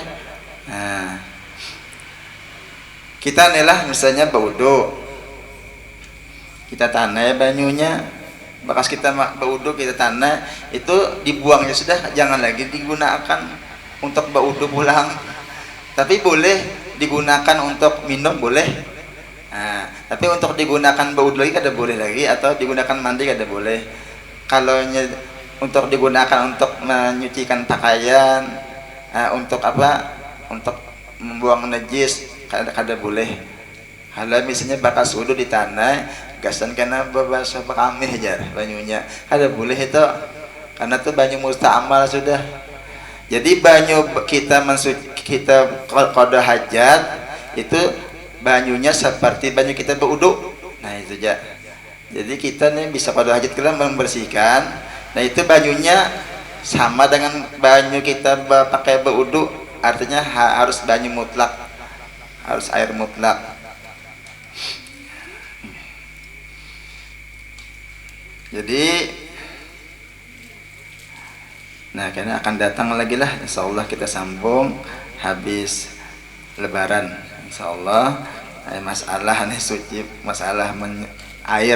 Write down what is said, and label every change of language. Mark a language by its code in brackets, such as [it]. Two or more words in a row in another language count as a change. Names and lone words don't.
[bjn] Nah, kita inilah misalnya berwudu, kita tanah banyunya, bekas kita berwudu kita tanah itu dibuangnya sudah, jangan lagi digunakan untuk berwudu pulang, tapi boleh digunakan untuk minum boleh. Nah, tapi untuk digunakan berwudu lagi kada boleh lagi, atau digunakan mandi kada boleh. [id] Kalau untuk digunakan untuk menyucikan pakaian, untuk apa? Untuk membuang najis kada boleh. [bjn] Kalau misalnya bakas wudu di tanah, gasan kena berbahasa kami aja banyunya, kada boleh itu, karena itu banyu musta'mal sudah. Jadi banyu kita [ar] qada hajat [bjn] itu banyunya seperti banyu kita berwudu. [id] Nah itu aja. Jadi kita nih bisa [ar] qada hajat [id] kita membersihkan. [bjn] Nah itu banyunya sama dengan banyu kita pakai berwudu. [id] Artinya harus banyu mutlak, harus air mutlak. Jadi nah karena akan datang lagi lah insyaallah kita sambung habis lebaran insyaallah masalah nih suci, masalah air.